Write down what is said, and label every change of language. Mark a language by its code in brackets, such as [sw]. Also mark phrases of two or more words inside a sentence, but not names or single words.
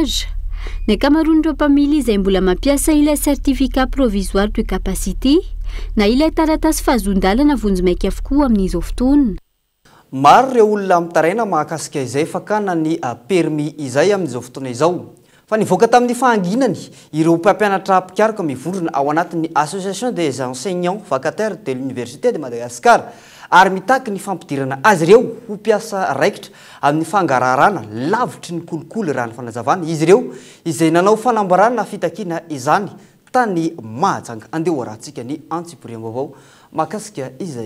[mg] Ny ankamaroan'ireo mpamily izay mbola mampiasa ilay [fr] certificat provisoire de capacité [mg] na ilay taratasy fahazon-dalana vonjy-maika avokoa amin'izao fotoana. Maro ireo olona mitaraina mahakasika izay fakana ny permis izay amin'izao fotoana izao. Fa nivoaka tamin'ny fahanginany ireo mpampianatra mpikaroka mivondrona ao anatin'ny Association des enseignants vacataires de l'Université de Madagascar ary mitaky ny fampidirana azy ireo ho mpiasa raikitra amin'ny fangararana lavitry ny kolikoly raha ny fanazavana izy ireo izay nanao fanambarana fitakiana izany tany Mahajanga. Andeha hoarahantsika ny antsiporim-baovao mahakasika izay.